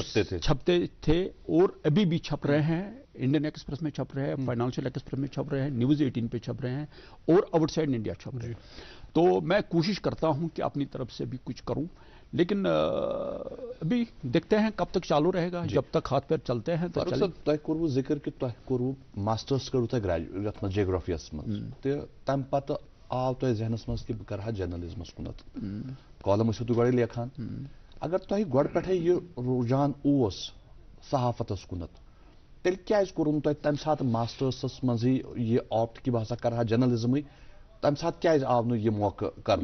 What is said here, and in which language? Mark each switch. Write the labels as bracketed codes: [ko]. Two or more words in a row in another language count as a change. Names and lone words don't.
[ur] چھپتے تھے اور ابھی بھی چھپ رہے ہیں. انڈین ایکسپریس میں چھپ رہے ہیں, فائنانشل ایکسپریس میں چھپ رہے ہیں, نیوز 18 پہ چھپ رہے ہیں اور [en] outside India [ur] چھپ رہے ہیں. تو میں کوشش کرتا ہوں کہ اپنی طرف سے بھی کچھ کروں لیکن ابھی دیکھتے ہیں کب تک چالو رہے گا. جب تک ہاتھ پیر چلتے ہیں تو [ks] تۄہہِ کوٚروٕ ذِکر کہ تۄہہِ کوٚروٕ ماسٹٲرٕس کٔرِو تۄہہِ یتھ منٛز جیوگرافیَس منٛز تہٕ تَمہِ پتہٕ آو تۄہہِ ذہنس منٛز کہِ بہٕ کرٕ ہا جرنلزمس کُنتھ. کالم ٲسِو تُہۍ گۄڈے لیکھان. اگر تۄہہِ گۄڈٕ پٮ۪ٹھے یہِ رُجحان اوس صحافتس کُنتھ تیٚلہِ کیازِ کوٚروٕ نہٕ تۄہہِ تمہِ ساتہٕ ماسٹٲرسس منٛزٕے یہِ آپٹ کہِ بہٕ ہسا کرٕ ہا جرنلزمٕے تمہِ ساتہٕ کیازِ آو نہٕ یہِ موقعہٕ کرنُک؟